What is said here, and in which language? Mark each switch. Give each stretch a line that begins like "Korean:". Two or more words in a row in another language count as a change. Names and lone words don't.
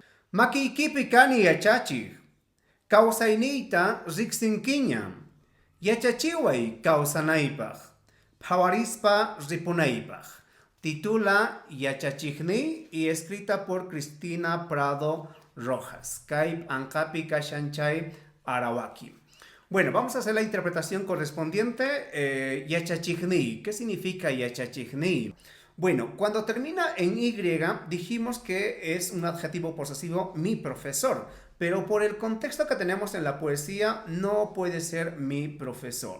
Quechua: Makiykipi kani yachachik. Kawsayniyta riqsinkiña. Yachachiway kawsanaypaq. Phawarispa ripunaypaq.
Spanish: Titula Yachachikni y escrita por Cristina Prado Rojas.
Quechua: Kay anqapi kashanchay arawaki.
Spanish: Bueno, vamos a hacer la interpretación correspondiente.
Quechua: Yachachigni.
Spanish: ¿Qué significa yachachigni? Bueno, cuando termina en Y, dijimos que es un adjetivo posesivo mi profesor, pero por el contexto que tenemos en la poesía no puede ser mi profesor.